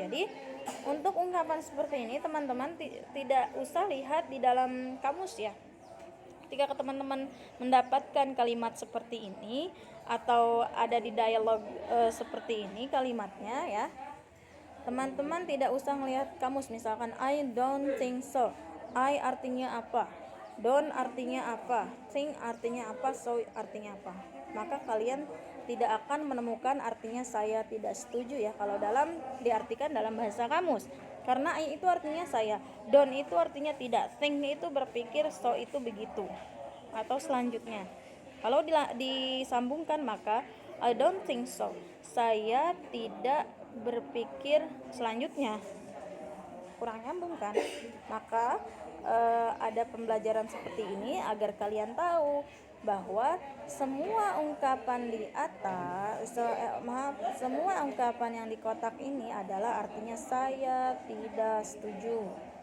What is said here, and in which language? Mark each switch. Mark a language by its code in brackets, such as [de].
[id] Jadi untuk ungkapan seperti ini teman-teman tidak usah lihat di dalam kamus ya. Ketika teman-teman mendapatkan kalimat seperti ini atau ada di dialog seperti ini kalimatnya ya, teman-teman tidak usah melihat kamus. Misalkan [en] I don't think so. [id] I artinya apa? Don't artinya apa? Think artinya apa? So artinya apa? Maka kalian tidak akan menemukan artinya saya tidak setuju ya kalau diartikan dalam bahasa kamus. Karena I itu artinya saya, don't itu artinya tidak, think itu berpikir, so itu begitu atau selanjutnya. Kalau disambungkan maka [en] I don't think so. [id] Saya tidak berpikir selanjutnya. Kurang nyambung kan? Maka ada pembelajaran seperti ini agar kalian tahu bahwa semua ungkapan di atas semua ungkapan yang di kotak ini adalah artinya saya tidak setuju.